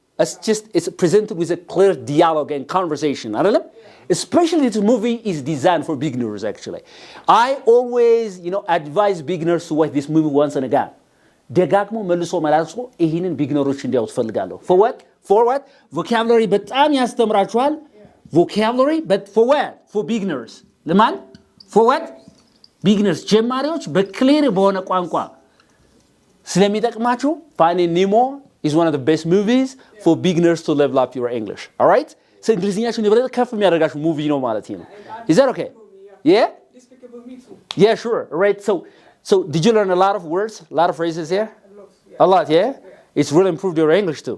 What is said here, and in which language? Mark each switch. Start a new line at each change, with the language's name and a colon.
English: It's presented with a clear dialogue and conversation.
Amharic: አይደለም?
English: Especially this movie is designed for beginners actually. I always, advise beginners to watch this movie once and again.
Amharic: ደጋግሞ መልሶ መላልሶ ይሄንን ቢግነሮች እንዲያውት ፈልጋለሁ.
English: For what?
Amharic: Vocabulary በጣም ያስተምራችኋል.
English: Vocabulary but for what? For beginners.
Amharic: ለማን?
English: For what? Beginners.
Amharic: ጀማሪዎች በክሊር በሆነ ቋንቋ ስለሚጠቅማችሁ
English: Finding Nemo is one of the best movies for beginners to level up your English. All right?
Amharic: So እንግሊዝኛችሁን የበለጠ ከፍ የሚያደርጋችሁ ሙቪ ነው ማለት ነው.
English: Is that okay? Yeah? Despicable Me too. Yeah, sure. All right. So did you learn a lot of words, a lot of phrases here? A lot, yeah? It's really improved your English too.